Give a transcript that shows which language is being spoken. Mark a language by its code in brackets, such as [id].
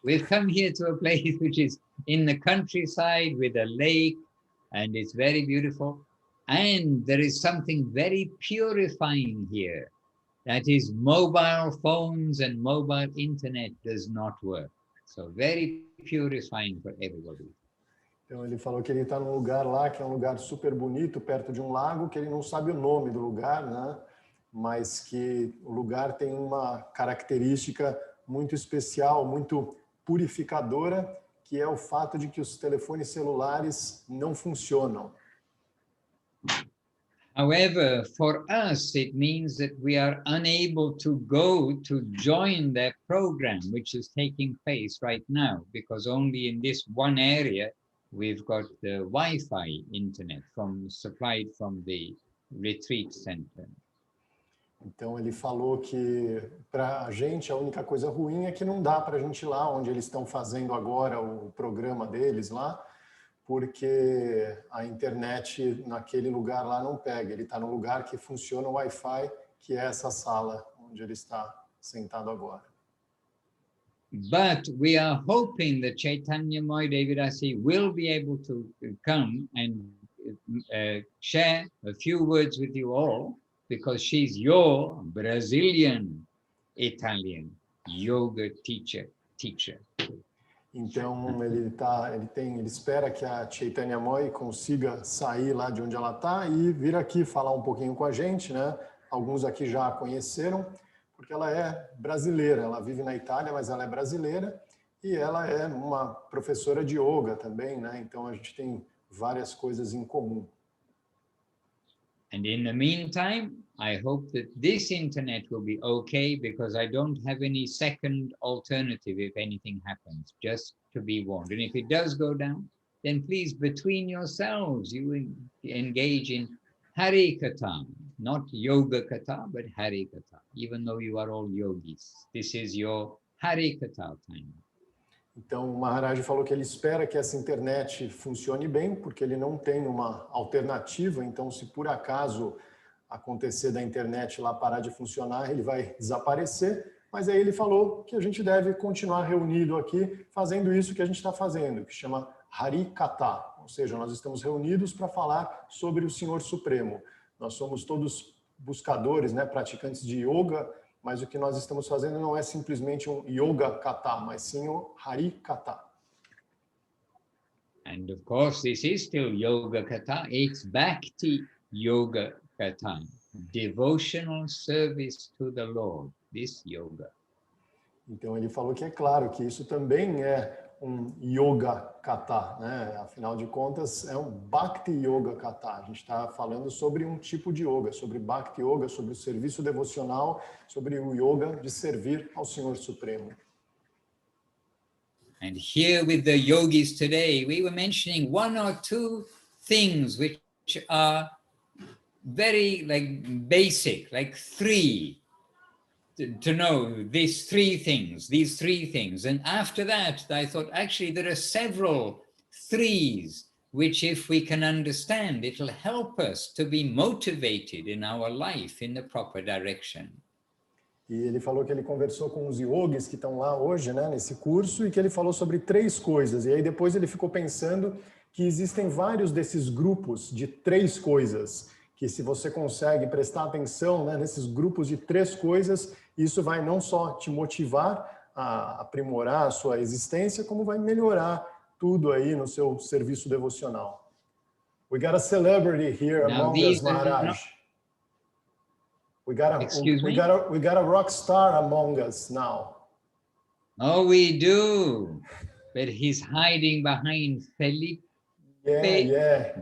[en] We've come here to a place which is in the countryside with a lake, and it's very beautiful. And there is something very purifying here. That is, mobile phones and mobile internet does not work. So very purifying for everybody. [pt] Então ele falou que ele está num lugar lá, que é um lugar super bonito, perto de um lago, que ele não sabe o nome do lugar, né? Mas que o lugar tem uma característica muito especial, muito purificadora, que é o fato de que os telefones celulares não funcionam. [en] However, for us, it means that we are unable to go to join that program, which is taking place right now, because only in this one area, we've got the Wi-Fi internet supplied from the retreat center. [pt] Então ele falou que para a gente a única coisa ruim é que não dá para a gente ir lá onde eles estão fazendo agora o programa deles lá, porque a internet naquele lugar lá não pega. Ele está num lugar que funciona o Wi-Fi, que é essa sala onde ele está sentado agora. [en] But we are hoping that Chaitanya Moy Devidasi will be able to come and share a few words with you all, because she's your Brazilian Italian yoga teacher. [pt] Então ele espera que a Chaitanya Moy consiga sair lá de onde ela está e vir aqui falar um pouquinho com a gente, né? Alguns aqui já a conheceram, porque ela é brasileira, ela vive na Itália, mas ela é brasileira e ela é uma professora de yoga também, né? Então a gente tem várias coisas em comum. [en] And in the meantime, I hope that this internet will be okay, because I don't have any second alternative if anything happens, just to be warned. And if it does go down, then please, between yourselves, you engage in Hari Katha, not Yoga Katha, but Hari Katha, even though you are all yogis. This is your Hari Katha time. [pt] Então, o Maharaj falou que ele espera que essa internet funcione bem, porque ele não tem uma alternativa. Então, se por acaso acontecer da internet lá parar de funcionar, ele vai desaparecer. Mas aí ele falou que a gente deve continuar reunido aqui, fazendo isso que a gente está fazendo, que chama Hari Katha. Ou seja, nós estamos reunidos para falar sobre o Senhor Supremo. Nós somos todos buscadores, né, praticantes de yoga, mas o que nós estamos fazendo não é simplesmente um yoga kata, mas sim o Hari Kata. [en] And of course, this is still yoga kata. It's Bhakti yoga kata, devotional service to the Lord. This yoga. [pt] Então ele falou que é claro que isso também é um yoga kata, né? Afinal de contas, é um Bhakti Yoga Kata. A gente está falando sobre um tipo de yoga, sobre Bhakti Yoga, sobre o serviço devocional, sobre o yoga de servir ao Senhor Supremo. [en] And here with the yogis today, we were mentioning one or two things which are very basic, like three, to know these three things. And after that, I thought, actually, there are several threes, which if we can understand, it'll help us to be motivated in our life in the proper direction. [pt] E ele falou que ele conversou com os yogis que estão lá hoje, né, nesse curso, e que ele falou sobre três coisas. E aí depois ele ficou pensando que existem vários desses grupos de três coisas, que se você consegue prestar atenção, né, nesses grupos de três coisas, isso vai não só te motivar a aprimorar a sua existência, como vai melhorar tudo aí no seu serviço devocional. [en] We got a celebrity here among us, Maharaj. We got a rock star among us now. Oh, we do. But he's hiding behind Felipe. Yeah.